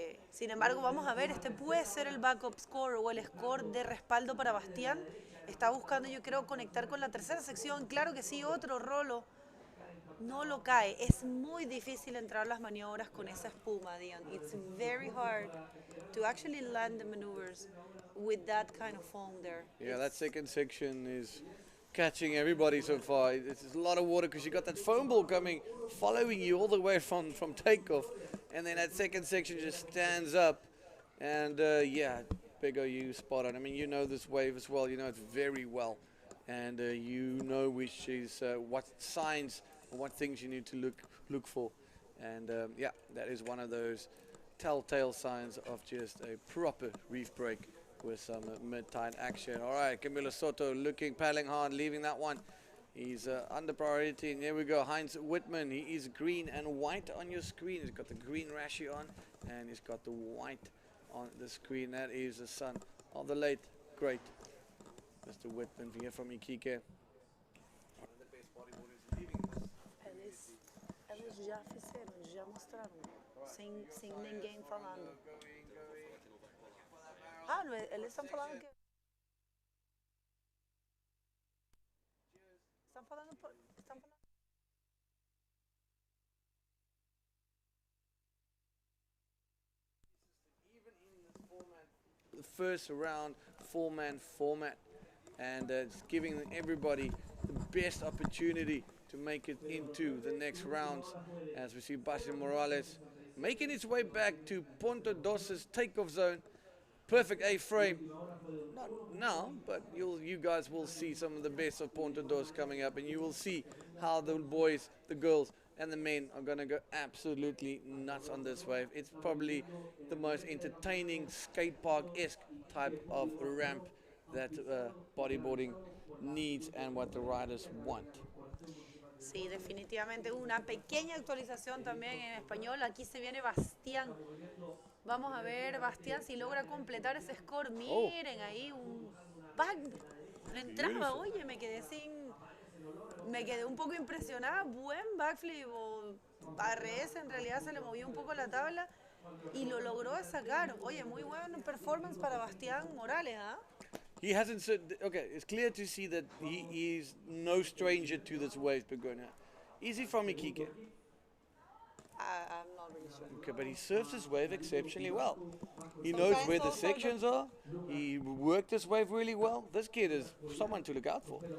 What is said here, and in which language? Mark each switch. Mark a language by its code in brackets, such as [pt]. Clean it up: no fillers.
[es] Sin embargo, vamos a ver, este puede ser el backup score o el score de respaldo para Bastián. Está buscando, yo creo, conectar con la tercera sección. Claro que sí, otro rolo. No lo cae. Es muy difícil entrar las maniobras con esa espuma, Dion. [en] It's very hard to actually land the maneuvers with that kind of foam there. Yeah, that second section is catching everybody so far. It's a lot of water because you got that foam ball coming, following you all the way from takeoff. And then that second section just stands up. And yeah, Bego, you spot on. I mean, you know this wave as well. You know it very well. And you know which is what signs, what things you need to look for. And yeah, that is one of those telltale signs of just a proper reef break with some mid-tide action. All right, Camilo Soto looking, paddling hard, leaving that one. He's under priority, and there we go. Heinz Whitman, he is green and white on your screen. He's got the green rashi on, and he's got the white on the screen. That is the son of the late, great Mr. Whitman here from Iquique. One of the best bodyboarders leaving this. [pt] Eles já fizeram, já mostraram, sem ninguém falando. Ah, não, eles estão falando que... Estão falando... [en] Even in this format, the first round, four-man format, and it's giving everybody the best opportunity to make it into the next rounds. As we see Bastian Morales making its way back to Ponta Dos's takeoff zone. Perfect A-frame. Not now, but you guys will see some of the best of Ponta Dos coming up, and you will see how the boys, the girls, and the men are going to go absolutely nuts on this wave. It's probably the most entertaining skate park-esque type of ramp that bodyboarding needs and what the riders want. [es] Sí, definitivamente una pequeña actualización también en español. Aquí se viene Bastián. Vamos a ver, Bastián, si logra completar ese score. Miren ahí, un back. No entraba, oye, me quedé un poco impresionada. Buen backflip o RS, en realidad se le movió un poco la tabla y lo logró sacar. Oye, muy buen performance para Bastián Morales, ¿ah? [en] He hasn't said, okay, it's clear to see that he is no stranger to this wave, Begona. Is he from Iquique? I'm not really sure. Okay, but he surfs his wave exceptionally well. He knows where the sections are. He worked this wave really well. This kid is someone to look out for.